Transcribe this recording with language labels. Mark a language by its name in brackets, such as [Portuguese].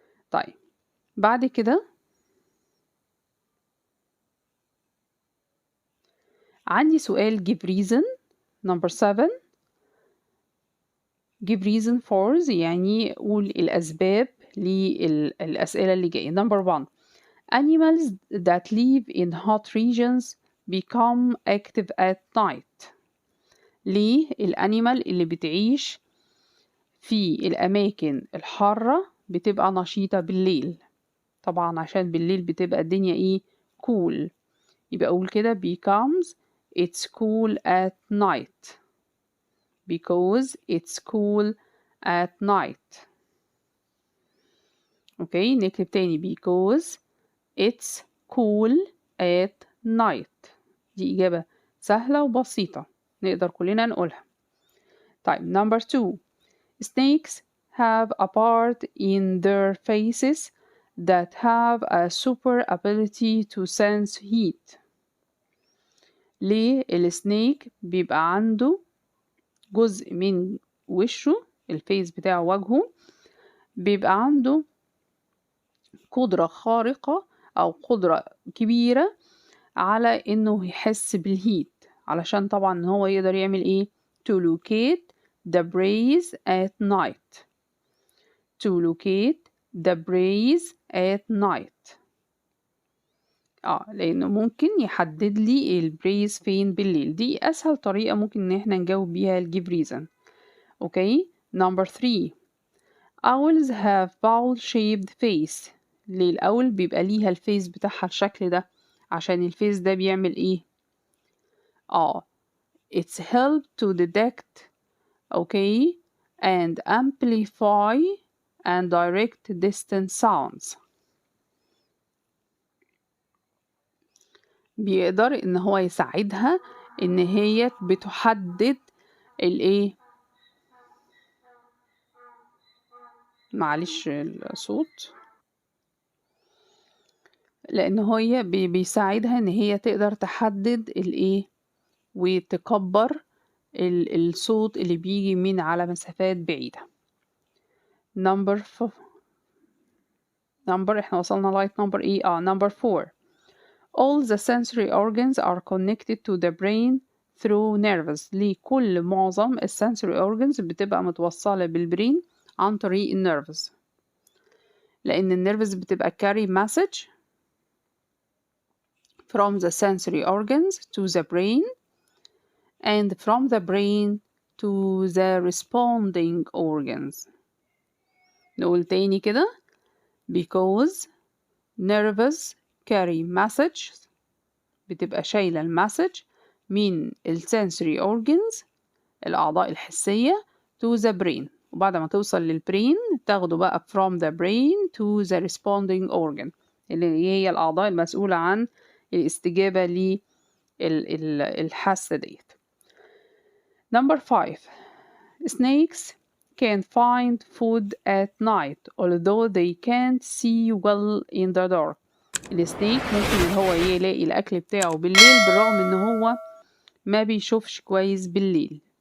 [Arabic] طيب بعد كده عندي سؤال give reason. [English] Number 7. give reason for [Arabic] يعني قول الأسباب للأسئلة اللي جاية. [English] Number 1. Animals that live in hot regions become active at night. [Arabic] ليه الأنيمال اللي بتعيش في الأماكن الحارة بتبقى نشيطة بالليل؟ طبعا عشان بالليل بتبقى الدنيا ايه؟ cool. يبقى أقول كده [English] becomes it's cool at night. because it's cool at night. [Arabic] اوكي نكتب تاني [English] because it's cool at night. [Arabic] دي إجابة سهلة وبسيطة نقدر كلنا نقولها. طيب [English] number 2. Snakes have a part in their faces that have a super ability to sense heat. [Arabic] ليه السنيك بيبقى عنده جزء من وشه، الفيس بتاعه وجهه، بيبقى عنده قدرة خارقة أو قدرة كبيرة على إنه يحس بالهيت، علشان طبعا هو يقدر يعمل إيه؟ [English] to locate the prey at night. to locate the prey at night. [Arabic] لأنه ممكن يحدد لي البريز فين بالليل. دي أسهل طريقة ممكن إن احنا نجاوب بيها الجيف ريزن. [English] Okay. Number 3. Owls have bowl-shaped face. [Arabic] ليه الأول بيبقى ليها الفيس بتاعها الشكل ده؟ عشان الفيس ده بيعمل ايه؟ [English] it's help to detect okay and amplify and direct distant sounds. [Arabic] بيقدر ان هو يساعدها ان هي بتحدد الايه، معلش الصوت، لان هي بيساعدها ان هي تقدر تحدد الايه وتكبر الصوت اللي بيجي من على مسافات بعيدة. نمبر احنا وصلنا لغاية نمبر ايه؟ نمبر 4. [English] All the sensory organs are connected to the brain through nerves. [Arabic] لكل معظم الsensory organs بتبقى متوصلة بالبرين عن طريق النيرفز، لأن النيرفز بتبقى [English] carry message from the sensory organs to the brain and from the brain to the responding organs. [Arabic] نقول تاني كده. [English] Because nerves carry messages، [Arabic] بتبقى شايلة المسج من السنسوري organs الأعضاء الحسية [English] to the brain، [Arabic] وبعد ما توصل للبرين تاخده بقى [English] from the brain to the responding organ [Arabic] اللي هي الأعضاء المسؤولة عن الاستجابة للحاسة ديت. [English] Number 5. Snakes can find food at night although they can't see well in the dark. [Arabic] السنيك ممكن ان هو يلاقي الاكل بتاعه بالليل بالرغم ان هو ما بيشوفش كويس بالليل.